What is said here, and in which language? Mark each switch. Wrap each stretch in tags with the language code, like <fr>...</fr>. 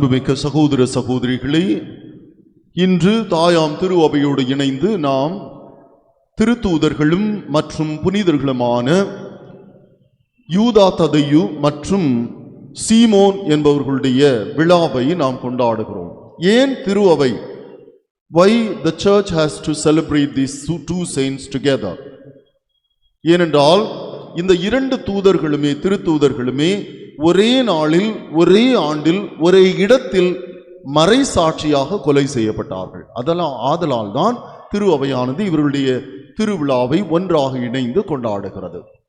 <ta>அன்புமிக்க சகோதர சகோதரிகளே, இன்று தாயாம் திரு அவையோடு இணைந்து நாம் திருத்தூதர்களும் மற்றும் புனிதர்களுமான யூதா ததையு மற்றும் சீமோன் என்பவர்களுடைய விழாவை நாம் கொண்டாடுகிறோம். ஏன் திரு அவை?</ta> <en>Why the church has to celebrate these two saints together?</en> <ta>ஏனென்றால் இந்த இரண்டு தூதர்களுமே, திருத்தூதர்களுமே ஒரே நாளில், ஒரே ஆண்டில், ஒரே இடத்தில் மறை சாட்சியாக கொலை செய்யப்பட்டார்கள். ஆதலால் தான் திரு அவையானது இவருடைய திருவிழாவை ஒன்றாக இணைந்து கொண்டாடுகிறது.</ta>